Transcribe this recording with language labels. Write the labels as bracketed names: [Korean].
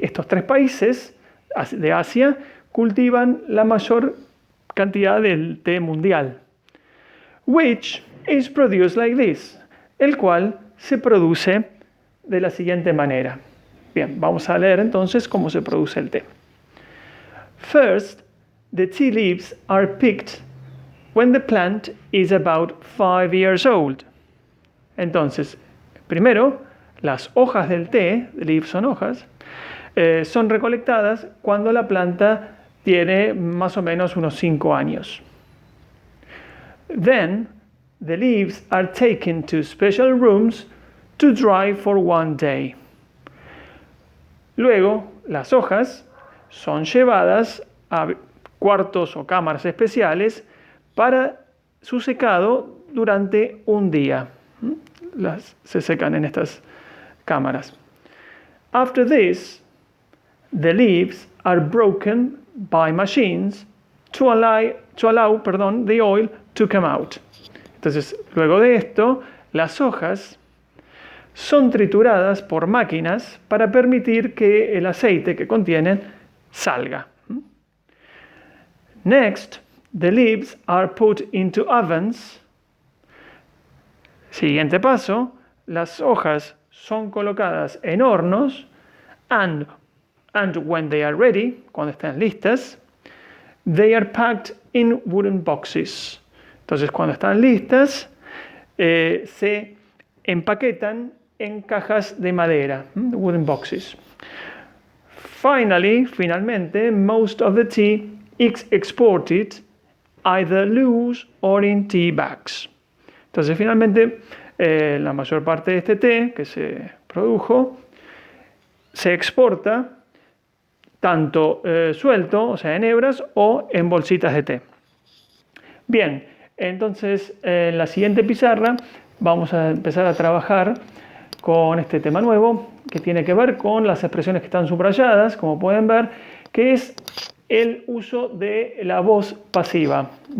[Spanish] Estos tres países de Asia cultivan la mayor cantidad del té mundial. [English] Which is produced like this, [Spanish] el cual se produce de la siguiente manera. Bien, vamos a leer entonces cómo se produce el té. [English] First, the tea leaves are picked when the plant is about 5 years old. [Spanish] Entonces, primero, las hojas del té, leaves son hojas, son recolectadas cuando la planta tiene más o menos unos 5 años. [English] Then, the leaves are taken to special rooms to dry for 1 day. [Spanish] Luego, las hojas son llevadas a cuartos o cámaras especiales para su secado durante un día. Se secan en estas cámaras. [English] After this, the leaves are broken by machines to allow the oil to come out. [Spanish] Entonces, luego de esto, las hojas son trituradas por máquinas para permitir que el aceite que contienen salga. [English] Next, the leaves are put into ovens. [Spanish] Siguiente paso, las hojas son colocadas en hornos [English] and when they are ready, [Spanish] cuando están listas, [English] they are packed in wooden boxes. [Spanish] Entonces, cuando están listas, se empaquetan en cajas de madera, [English] wooden boxes. [Spanish] Finalmente, [English] most of the tea is exported either loose or in tea bags. [Spanish] Entonces, finalmente, la mayor parte de este té que se produjo se exporta tanto suelto, o sea, en hebras, o en bolsitas de té. Bien, entonces, en la siguiente pizarra vamos a empezar a trabajar con este tema nuevo que tiene que ver con las expresiones que están subrayadas, como pueden ver, que es el uso de la voz pasiva.